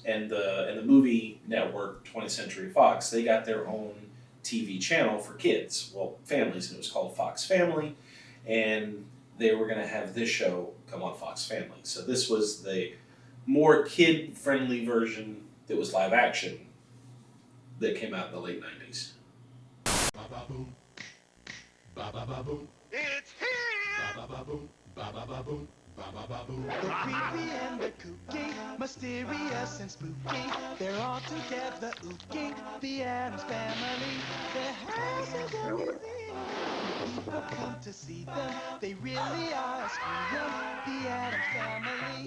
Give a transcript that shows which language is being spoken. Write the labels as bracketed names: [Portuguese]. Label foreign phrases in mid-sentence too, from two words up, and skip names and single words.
[English] And the movie network, 20th Century Fox, they got their own TV channel for kids, families, and it was called Fox Family, and they were going to have this show come on Fox Family. So this was the more kid-friendly version that was live action that came out in the late 90s. Ba-ba-boom. Ba-ba-ba-boom. It's here! Ba-ba-ba-boom. Ba-ba-ba-boom. Ba-ba-ba-boom. The creepy and the kooky, mysterious and spooky, they're all together ooking, the Addams Family. Their house is everything. People come to see them, they really are a scream, the Addams Family.